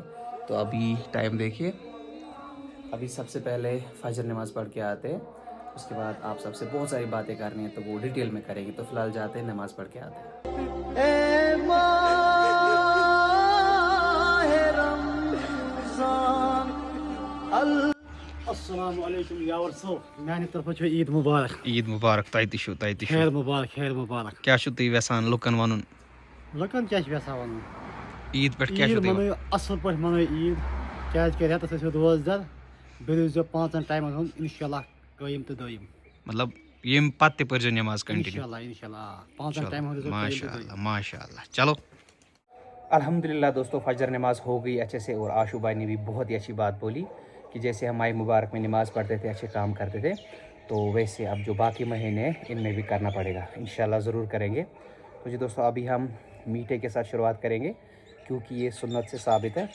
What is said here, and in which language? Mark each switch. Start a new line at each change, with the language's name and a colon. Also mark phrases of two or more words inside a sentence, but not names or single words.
Urdu: تو ابھی ٹائم دیکھیے، ابھی سب سے پہلے فجر نماز پڑھ کے آتے ہیں. اس کے بعد آپ سب سے بہت ساری باتیں کرنی ہیں تو وہ ڈیٹیل میں کریں گے. تو فی الحال جاتے ہیں، نماز پڑھ کے آتے ہیں. اے ماہ رمضان
Arabic: السلام علیکم
Kashmiri: یاور صو میانہ طرف عید مبارک. عید مبارک. تہ خیر مبارک خیر مبارک. کیا چھو تُہۍ یژھان لُکن وَنُن لُکن کیا چھِ یژھان وَنُن؟ عید پٮ۪ٹھ کیٛاہ چھُو عید تُہۍ منٲیِو اَصٕل پٲٹھۍ منٲیِو عید، کیٛازِکہِ رٮ۪تَس ٲسِو روزدَر، بیٚیہِ روٗزۍزیو 5 ٹایمَن ہُنٛد اِنشاءاللہ قٲیِم تہٕ دٲیِم. مطلب ییٚمہِ پتہٕ تہِ پٔرۍزیو نٮ۪ماز کنٹِنیوٗ. انشاءاللہ 5 ٹایمَن ہُنٛد روٗزۍزیو قٲیِم
Arabic: ماشاء
Kashmiri: تہٕ
Arabic: اللہ
Kashmiri: دٲیِم.
Arabic: ماشاء اللہ. چلو
Urdu: الحمدللہ دوستو، فجر نماز ہو گئی اچھے سے. اور آشو بھائی نے بھی بہت ہی اچھی بات بولی کہ جیسے ہم ماہ مبارک میں نماز پڑھتے تھے، اچھے کام کرتے تھے، تو ویسے اب جو باقی مہینے ہیں ان میں بھی کرنا پڑے گا. انشاءاللہ ضرور کریں گے. تو جی دوستو، ابھی ہم میٹھے کے ساتھ شروعات کریں گے کیونکہ یہ سنت سے ثابت ہے.